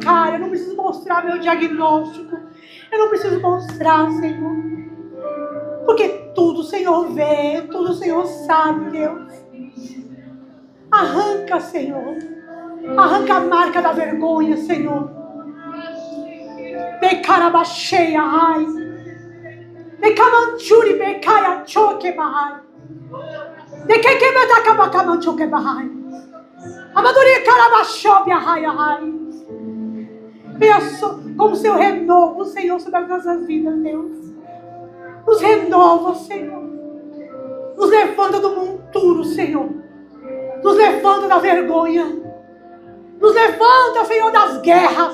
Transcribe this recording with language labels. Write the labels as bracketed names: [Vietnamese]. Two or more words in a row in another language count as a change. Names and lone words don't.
[Portuguese] Eu não preciso mostrar meu diagnóstico. Eu não preciso mostrar, Senhor. Porque tudo o Senhor vê, tudo o Senhor sabe, Deus. Arranca, Senhor. Arranca a marca da vergonha, Senhor. Becarabacheia, ai. Becamanchuri, becaia, choque, bahai. De que betacabacamanchoque, bahai. Amaduri, carabachobia, ai, ai. Venha como seu renovo, Senhor, sobre as nossas vidas, Deus. Nos renova, Senhor. Nos levanta do monturo, Senhor. Nos levanta da vergonha. Nos levanta, Senhor, das guerras.